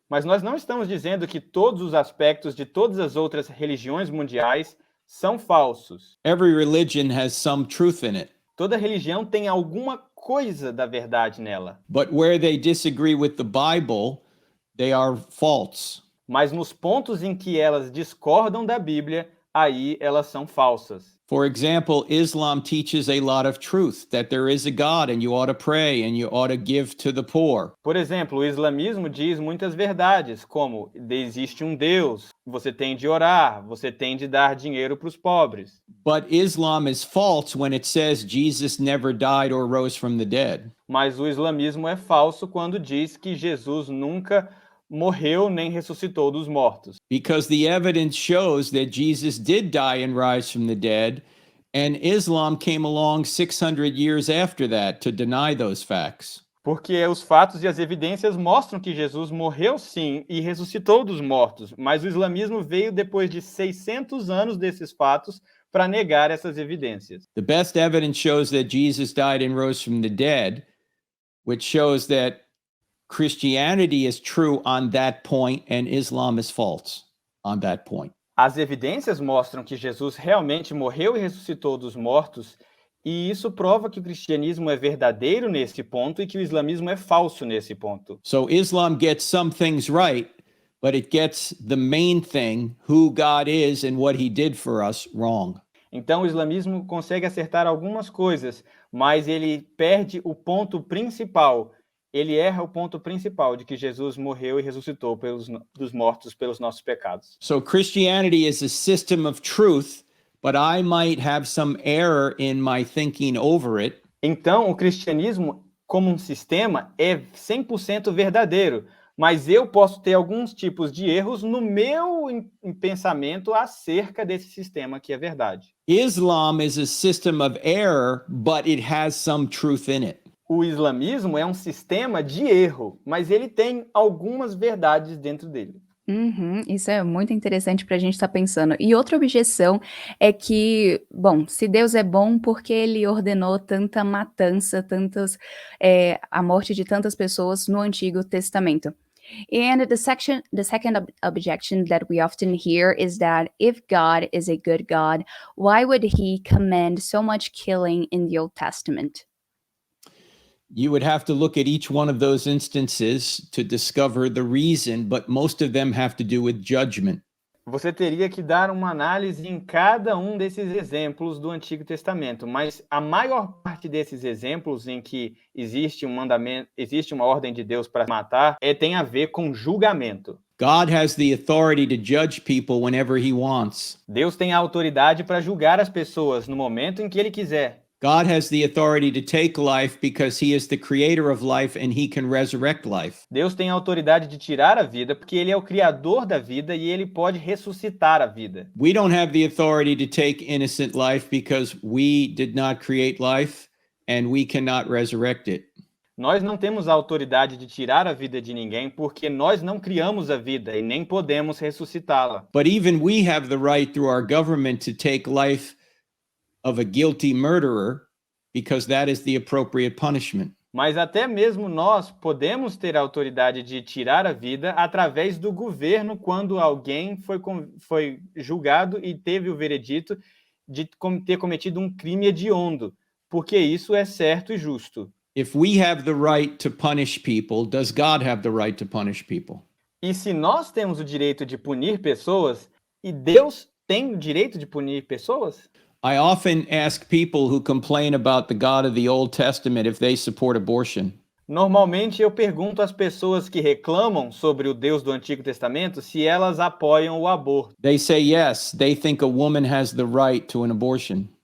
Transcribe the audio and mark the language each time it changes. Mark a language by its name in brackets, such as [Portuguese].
[Portuguese] Mas nós não estamos dizendo que todos os aspectos de todas as outras religiões mundiais são falsos. [English] Every religion has some truth in it. [Portuguese] Toda religião tem alguma coisa da verdade nela. [English] But where they disagree with the Bible, they are false. [Portuguese] Mas nos pontos em que elas discordam da Bíblia, aí elas são falsas. [English] For example, Islam teaches a lot of truth, that there is a God and you ought to pray and you ought to give to the poor. [Portuguese] Por exemplo, o islamismo diz muitas verdades, como existe um Deus, você tem de orar, você tem de dar dinheiro para os pobres. [English] But Islam is false when it says Jesus never died or rose from the dead. [Portuguese] Mas o islamismo é falso quando diz que Jesus nunca morreu nem ressuscitou dos mortos. [English] Because the evidence shows that Jesus did die and rise from the dead, and Islam came along 600 years after that to deny those facts. [Portuguese] Porque os fatos e as evidências mostram que Jesus morreu sim e ressuscitou dos mortos, mas o islamismo veio depois de 600 anos desses fatos para negar essas evidências. [English] The best evidence shows that Jesus died and rose from the dead, which shows that Christianity is true on that point and Islam is false on that point. [Portuguese] As evidências mostram que Jesus realmente morreu e ressuscitou dos mortos, e isso prova que o cristianismo é verdadeiro nesse ponto e que o islamismo é falso nesse ponto. [English] So Islam gets some things right, but it gets the main thing, who God is and what he did for us, wrong. [Portuguese] Então, o islamismo consegue acertar algumas coisas, mas ele perde o ponto principal. Ele erra o ponto principal de que Jesus morreu e ressuscitou dos mortos pelos nossos pecados. [English] So Christianity is a system of truth, but I might have some error in my thinking over it. [Portuguese] Então, o cristianismo, como um sistema, é 100% verdadeiro, mas eu posso ter alguns tipos de erros no meu pensamento acerca desse sistema que é verdade. [English] Islam is a system of error, but it has some truth in it. [Portuguese] O islamismo é um sistema de erro, mas ele tem algumas verdades dentro dele. Uhum, isso é muito interessante para a gente estar pensando. E outra objeção é que, bom, se Deus é bom, por que ele ordenou tanta matança, a morte de tantas pessoas no Antigo Testamento? [English] And the second objection that we often hear is that if God is a good God, why would he command so much killing in the Old Testament? You would have to look at each one of those instances to discover the reason, but most of them have to do with judgment. [Portuguese] Você teria que dar uma análise em cada um desses exemplos do Antigo Testamento, mas a maior parte desses exemplos em que existe um mandamento, existe uma ordem de Deus para matar, tem a ver com julgamento. [English] God has the authority to judge people whenever he wants. [Portuguese] Deus tem a autoridade para julgar as pessoas no momento em que ele quiser. [English] God has the authority to take life because he is the creator of life and he can resurrect life. [Portuguese] Deus tem a autoridade de tirar a vida porque ele é o criador da vida e ele pode ressuscitar a vida. [English] We don't have the authority to take innocent life because we did not create life and we cannot resurrect it. [Portuguese] Nós não temos a autoridade de tirar a vida de ninguém porque nós não criamos a vida e nem podemos ressuscitá-la. [English] But even we have the right through our government to take life of a guilty murderer because that is the appropriate punishment. [Portuguese] Mas até mesmo nós podemos ter a autoridade de tirar a vida através do governo quando alguém foi julgado e teve o veredito de ter cometido um crime hediondo, porque isso é certo e justo. [English] If we have the right to punish people, does God have the right to punish people? [Portuguese] E se nós temos o direito de punir pessoas, e Deus tem o direito de punir pessoas? [English] I often ask people who complain about the God of the Old Testament if they support abortion. [Portuguese] Normalmente eu pergunto às pessoas que reclamam sobre o Deus do Antigo Testamento se elas apoiam o aborto. [English] They say yes, they think a woman has the right to an abortion.